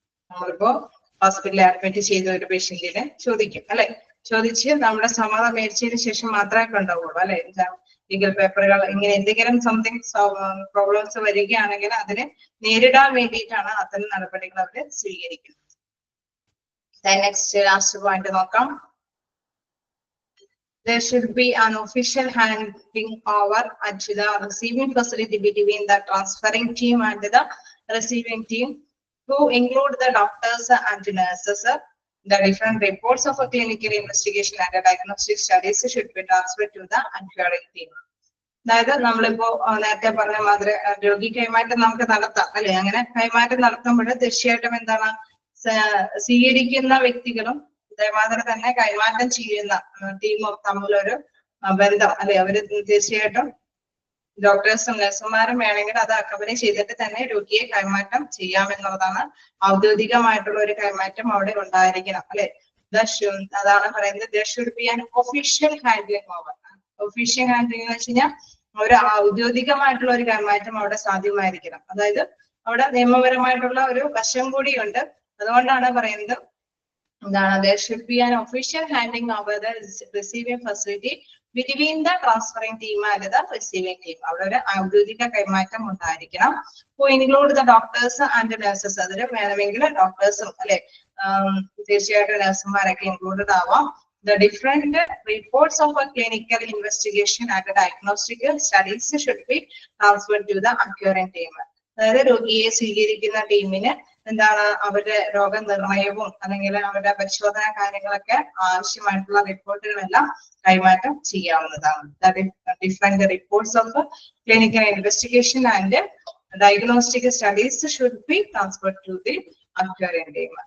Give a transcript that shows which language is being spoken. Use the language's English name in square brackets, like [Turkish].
[Malayalam] നമ്മളിപ്പോ ഹോസ്പിറ്റലിൽ അഡ്മിറ്റ് ചെയ്ത ഒരു പേഷ്യന്റിനെ ചോദിക്കും അല്ലെ, ചോദിച്ച് നമ്മുടെ സമ്മതം മേടിച്ചതിന് ശേഷം മാത്രമേ കൊണ്ടുപോകുള്ളൂ അല്ലെ. ലീഗൽ പേപ്പറുകൾ ഇങ്ങനെ എന്തെങ്കിലും സംതിങ് പ്രോബ്ലംസ് വരികയാണെങ്കിൽ അതിനെ നേരിടാൻ വേണ്ടിയിട്ടാണ് അത്തരം നടപടികൾ അവർ സ്വീകരിക്കുന്നത്. നെക്സ്റ്റ് ലാസ്റ്റ് പോയിന്റ് നോക്കാം. [English] There should be an official handing over at the receiving facility between the transferring team and the receiving team, who include the doctors and nurses. The different reports of a clinical investigation and a diagnostic studies should be transferred to the acquiring team. [Malayalam] അതായത് നമ്മളിപ്പോ നേരത്തെ പറഞ്ഞ മാതിരി രോഗി കൈമാറ്റം നമുക്ക് നടത്താം അല്ലെ. അങ്ങനെ കൈമാറ്റം നടത്തുമ്പോൾ തീർച്ചയായിട്ടും എന്താണ് സ്വീകരിക്കുന്ന വ്യക്തികളും അതേമാതിരി തന്നെ കൈമാറ്റം ചെയ്യുന്ന ടീമും തമ്മിലൊരു ബന്ധം അല്ലെ. അവര് തീർച്ചയായിട്ടും ഡോക്ടേഴ്സും നഴ്സുമാരും വേണമെങ്കിൽ അത് അക്കമ്പനി ചെയ്തിട്ട് തന്നെ രോഗിയെ കൈമാറ്റം ചെയ്യാമെന്നുള്ളതാണ്. ഔദ്യോഗികമായിട്ടുള്ള ഒരു കൈമാറ്റം അവിടെ ഉണ്ടായിരിക്കണം അല്ലെ. അതാണ് പറയുന്നത് [English] there should be an official handling over. [Malayalam] Official handling എന്ന് വെച്ച് കഴിഞ്ഞാൽ ഒരു ഔദ്യോഗികമായിട്ടുള്ള ഒരു കൈമാറ്റം അവിടെ സാധ്യമായിരിക്കണം. അതായത് അവിടെ നിയമപരമായിട്ടുള്ള ഒരു വശം കൂടിയുണ്ട്. അതുകൊണ്ടാണ് പറയുന്നത് എന്താണ് [English] there should be an official handing over the receiving facility between the transferring team and the receiving team. [Malayalam] അവിടെ ഒരു ഔദ്യോഗിക കൈമാറ്റം ഉണ്ടായിരിക്കണം. [English] who include the doctors and nurses. [Malayalam] അതിൽ വേണമെങ്കിൽ ഡോക്ടേഴ്സും അല്ലെ തീർച്ചയായിട്ടും നഴ്സുമാരൊക്കെ ഇൻക്ലൂഡഡ് ആവാം. [English] The different reports of a clinical investigation and diagnostic studies should be transferred to the acquiring team. [Malayalam] അതായത് രോഗിയെ സ്വീകരിക്കുന്ന ടീമിന് എന്താണ് അവരുടെ രോഗനിർണയവും അല്ലെങ്കിൽ അവരുടെ പരിശോധന കാര്യങ്ങളൊക്കെ ആവശ്യമായിട്ടുള്ള റിപ്പോർട്ടുകളെല്ലാം കൈമാറ്റം ചെയ്യാവുന്നതാണ്. [English] Different reports of clinical investigation and diagnostic studies should be transferred to the acquiring team.